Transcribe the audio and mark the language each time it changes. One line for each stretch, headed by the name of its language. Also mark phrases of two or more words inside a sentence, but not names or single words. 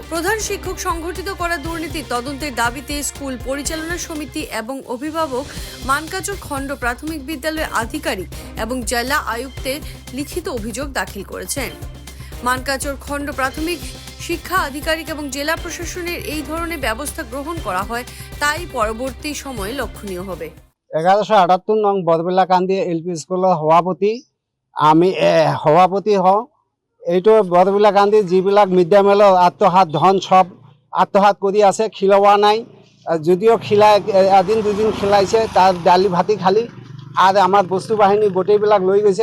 Bangla: প্রধান শিক্ষক সংঘটিত করা দুর্নীতির তদন্তের দাবিতে স্কুল পরিচালনা সমিতি এবং অভিভাবক মানকাচর খণ্ড প্রাথমিক বিদ্যালয়ের আধিকারিক এবং জেলা আয়ুক্তের লিখিত অভিযোগ দাখিল করেছেন। মানকাচর খণ্ড প্রাথমিক শিক্ষা আধিকারিক এবং জেলা প্রশাসনের এই ধরনের ব্যবস্থা গ্রহণ করা হয়, তাই পরবর্তী সময়ে লক্ষণীয় হবে।
Assamese: 1178 নং বৰবিলাকান্দি
English: LP schoolৰ
Assamese: আমি সভাপতি হওঁ। এইটো বৰবিলাকান্দি যিবিলাক
English: mid day mealৰ
Assamese: আত্মসাৎ ধন সব আত্মসাৎ কৰি আছে, খিলোৱা নাই। যদিও খিলাই এদিন দুদিন খিলাইছে, তাৰ দালি ভাতি খালি আৰু আমাৰ বস্তু বাহিনী গোটেইবিলাক লৈ গৈছে।